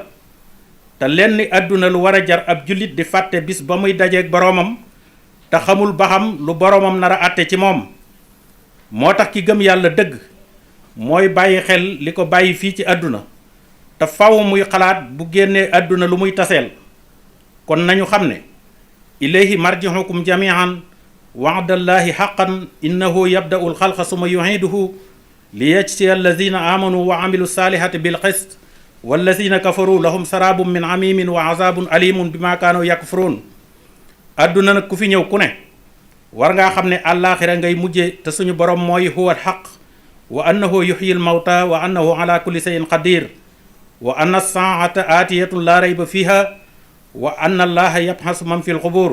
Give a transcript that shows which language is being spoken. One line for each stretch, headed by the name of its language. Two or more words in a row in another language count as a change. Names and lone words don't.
Wolof: te lenn àdduna lu war a jar ab jullit di fàtte bis ba muy dajeeg boroomam te xamul ba xam lu boroomam nar a àtte ci moom. moo tax ki gëm yàlla dëgg mooy bàyyi xel li ko bàyyi fii ci àdduna te faw muy xalaat bu génnee àdduna lu muy taseel. kon nañu xam ne
Arabic: إليه مرجعكم جميعا وعد الله حقا إنه يبدأ الخلق ثم يعيده ليجزي الذين آمنوا وعملوا الصالحات بالقسط والذين كفروا لهم شراب من حميم وعذاب أليم بما كانوا يكفرون.
Wolof: àdduna nag ku fi ñëw ku ne war ngaa xam ne àllaaxira ngay mujje te suñu borom mooy
Arabic: هو الحق وأنه يحيي الموتى وأنه على كل شيء قدير وأن الساعة آتية لا ريب فيها وأن الله يبعث من في القبور.